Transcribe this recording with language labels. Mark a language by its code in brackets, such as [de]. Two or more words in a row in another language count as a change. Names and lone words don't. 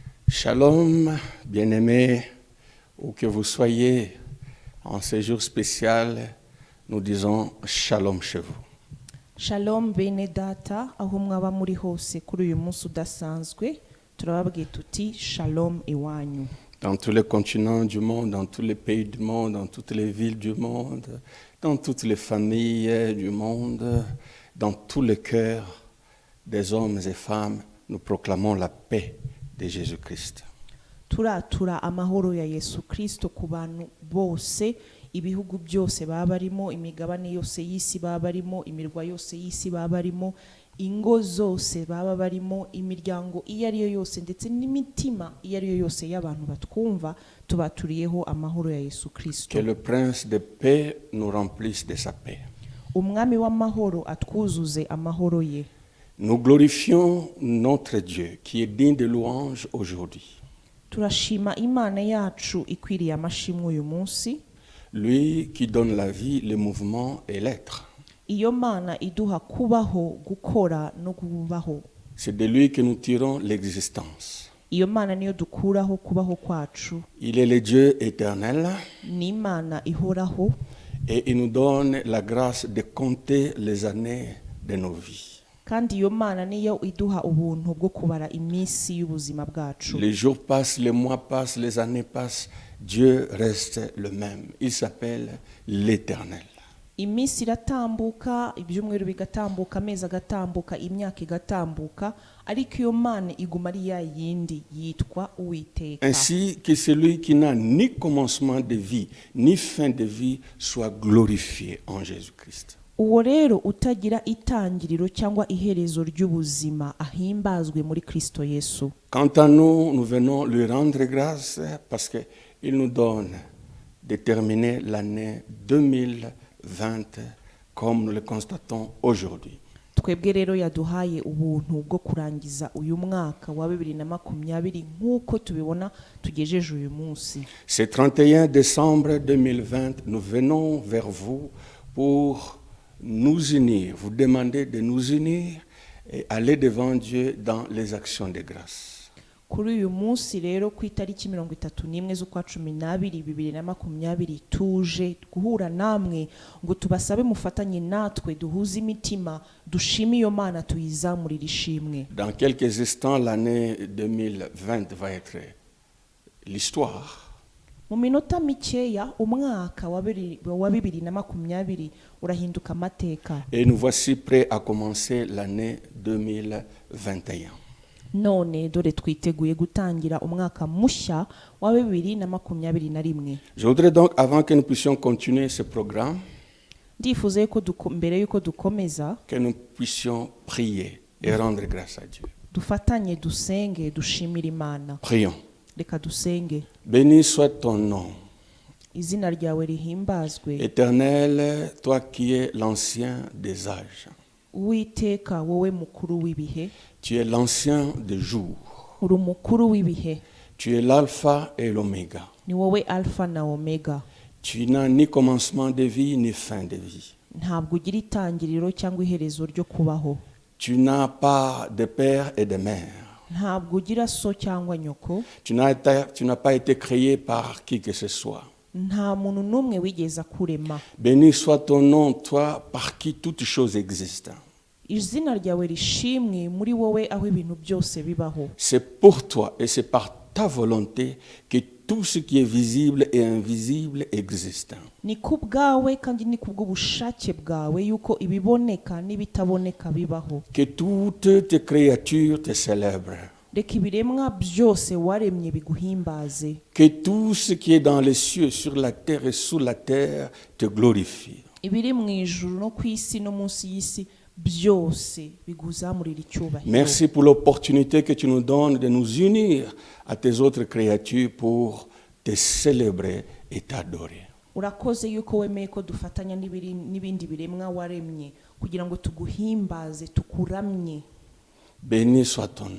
[fr] Shalom, bien-aimés, où que vous soyez en séjour spécial, nous disons shalom chez vous. [rw] Shalom bene data aho mwaba muri hose kuri uyu munsi udasanzwe turababwiye tuti shalom iwanyu. [fr] Dans tous les continents du monde, dans tous les pays du monde, dans toutes les villes du monde, dans toutes les familles du monde, dans tous les cœurs des hommes et femmes, nous proclamons la paix de Jésus-Christ. [rw] Turatura amahoro ya Yesu Kristo ku bantu bose, ibihugu byose baba barimo, imigabane yose y'isi baba barimo, imirwa yose y'isi baba barimo, ingo zose baba barimo, imiryango iyo ari yo yose ndetse n'imitima iyo ari yo yose y'abantu batwumva, tubaturiyeho amahoro ya Yesu Kristo. [fr] Que le prince de paix nous remplisse de sa paix. [rw] Umwami w'amahoro atwuzuze amahoro ye. [fr] Nous glorifions notre Dieu qui est digne de louange aujourd'hui. [rw] Turashima Imana yacu ikwiriye amashimwe uyu munsi. [fr] Lui qui donne la vie, le mouvement et l'être. [rw] Iyo Mana iduha kubaho, gukora no kubaho. [fr] C'est de lui que nous tirons l'existence. [rw] Iyo Mana niyo dukuraho kubaho kwacu. [fr] Il est le Dieu éternel [rw] Ni Imana ihoraho. [fr] et il nous donne la grâce de compter les années de nos vies. [rw] Kandi iyo Mana niyo iduha ubuntu bwo kubara iminsi y'ubuzima bwacu. [fr] Les jours passent, les mois passent, les années passent. Dieu reste le même. Il s'appelle l'Éternel. [rw] Iminsi iratambuka, ibyumweru bigatambuka, amezi agatambuka, imyaka igatambuka, ariko iyo Mana iguma ari ya yindi yitwa Uwiteka. [fr] Ainsi que celui qui n'a ni commencement de vie, ni fin de vie, soit glorifié en Jésus-Christ. [rw] Uwo rero utagira itangiriro cyangwa iherezo ry'ubuzima ahimbazwe muri Kristo Yesu. [fr] Quant à nous, nous venons lui rendre grâce parce qu'il nous donne de terminer l'année 2020 comme nous le constatons aujourd'hui. [rw] Twebwe rero yaduhaye ubuntu bwo kurangiza uyu mwaka wa 2020 nk'uko tubibona tugejeje uyu munsi. [fr] Ce 31 décembre 2020, nous venons vers vous pour nous unir, vous demander de nous unir et aller devant Dieu dans les actions de grâce. [rw] Kuri uyu munsi rero ku itariki 31 z'ukwa 12 2020 tuje guhura namwe ngo tubasabe mufatanye natwe duhuze imitima dushime iyo Mana tuyizamurira ishimwe. [fr] Dans quelques instants, l'année 2020 va être l'histoire. [rw] Mu minota mikeya umwaka wa 2020 urahinduka amateka. [fr] Et nous voici prêts à commencer l'année 2021. [rw] None dore twiteguye gutangira umwaka mushya wa 2021. [fr] Je voudrais donc, avant que nous puissions continuer ce programme, [rw] Ndifuze ko mbere yuko dukomeza [fr] que nous puissions prier et rendre grâce à Dieu. [rw] dufatanye dusenge dushimira Imana. [fr] Prions. [rw] Reka dusenge. [fr] Béni soit ton nom. [rw] Izina ryawe rihimbazwe. [fr] Éternel, toi qui es l'ancien des âges. [rw] Uwiteka wowe mukuru w'ibihe. [fr] Tu es l'ancien des jours. [rw] Uri mukuru w'ibihe. [fr] Tu es l'alpha et l'oméga. [rw] Ni wowe alpha na omega. [fr] Tu n'as ni commencement de vie ni fin de vie. [rw] Ntabwo ugira itangiriro cyangwa iherezo ryo kubaho. [fr] Tu n'as pas de père et de mère. [rw] Ntabwo ugira so cyangwa nyoko. [fr] Tu n'as pas été créé par qui que ce soit. [rw] Nta muntu n'umwe wigeza kurema. [fr] Béni soit ton nom, toi, par qui toutes choses existent. [rw] Izina ryawe rishimwe muri wowe aho ibintu byose bibaho. [fr] C'est pour toi et c'est par ta volonté que tout ce qui est visible et invisible existe. [rw] Ni kubwawe kandi ni kubw'ubushake bwawe yuko ibiboneka n'ibitaboneka bibaho. [fr] Que toutes tes créatures te célèbrent. [rw] Reka ibiremwa byose waremye biguhimbaze. [fr] Que tout ce qui est dans les cieux, sur la terre et sous la terre te glorifie. [rw] Ibiri mu ijuru no ku isi no munsi y'isi byose biguzamurira icyubahiro. [fr] Merci pour l'opportunité que tu nous donnes de nous unir à tes autres créatures pour te célébrer et t'adorer. [rw] Urakoze yuko wemeye ko dufatanya n'ibindi biremwa waremye kugira ngo tuguhimbaze tukuramye. [fr] Béni soit ton nom.